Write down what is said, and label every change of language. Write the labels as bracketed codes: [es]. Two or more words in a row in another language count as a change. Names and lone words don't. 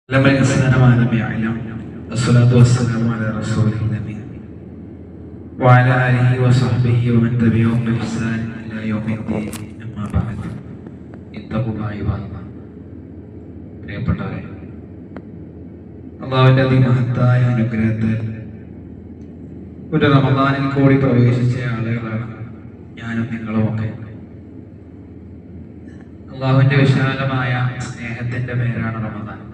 [ar] لما الإنسان ما لم يعلم الصلاة والسلام على رسوله النبي وعلى آله وصحبه ومن تبعهم بإحسان إلى يوم الدين أما بعد اتقوا الله عباد الله. [ml] പ്രിയപ്പെട്ടവരെ, അല്ലാഹുവിന്റെ അതിമഹത്തായ അനുഗ്രഹത്താൽ ഒരു റമദാനിൽ കൂടി പ്രവേശിച്ച ആളുകളാണ് ഞാനും നിങ്ങളുമൊക്കെ. അല്ലാഹുവിന്റെ വിശാലമായ സ്നേഹത്തിന്റെ പേരാണ് റമദാൻ.